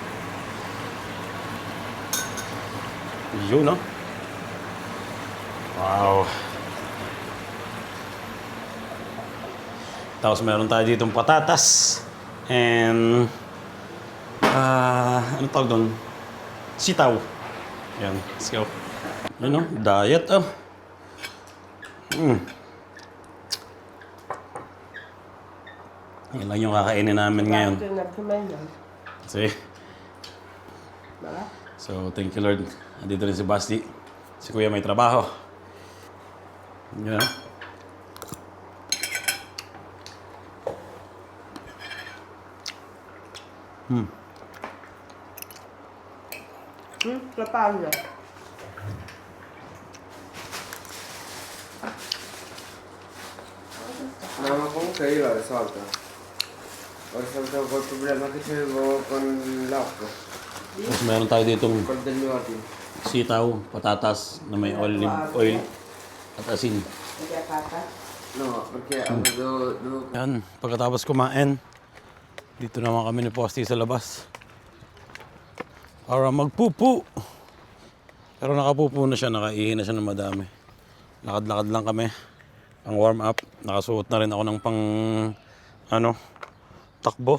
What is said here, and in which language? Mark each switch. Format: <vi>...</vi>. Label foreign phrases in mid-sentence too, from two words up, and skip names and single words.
<tl>Yun, no? Wow. Tapos meron tayo ditong patatas. And, ano tawag doon? Sitaw. Yan,</tl> <en>let's go.</en> <tl>Yun, no? Diet, Yan lang yung kakainin namin ngayon.</tl> <en>See? So, thank you Lord.</en> <tl>Andito rin si Basti. Si Kuya may trabaho. Yun, no? Kapal na.</tl> <it>Mamma comunque io l'ho risolta. Ho risolto quel problema che c'avevo con l'acqua,</it> <tl>Tapos meron tayo ditong</tl> <it>col del mio ordine.</it> <tl>sitaw, patatas na may</tl> <en>olive oil</en> <tl>at asin. Hindi pata.</tl> <it>No, perché devo...</it> <tl>Yan, pagkatapos kumain, dito naman kami ni Posty sa labas. Para magpupu. Pero nakapupu na siya, nakaihi na siya ng madami. Lakad-lakad lang kami. Pang</tl> <en>warm up.</en> <tl>Nakasuot na rin ako ng pang, takbo.</tl>